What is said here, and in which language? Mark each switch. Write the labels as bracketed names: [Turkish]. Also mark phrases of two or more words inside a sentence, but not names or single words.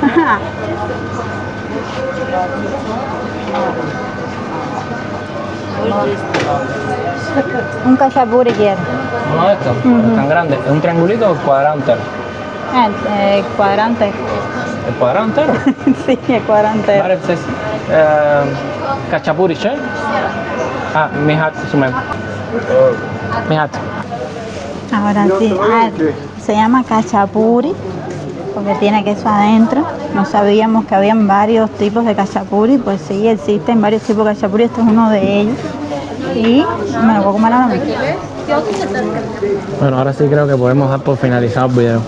[Spanish] Un cachapuri quiero. Uno de estos, tan grande. ¿Es un triangulito o cuadrado entero? El cuadrante. ¿El cuadrado entero? Sí, el cuadrante. Vale, pues Cachapuri, ¿sí? Mihat, sumem. Mihat. Ahora sí, se llama cachapuri porque tiene queso adentro. No sabíamos que habían varios tipos de cachapuri, pues sí, existen varios tipos de cachapuri, este es uno de ellos. Y me lo voy a comer ahora mismo. Bueno, ahora sí creo que podemos dar por finalizado el video.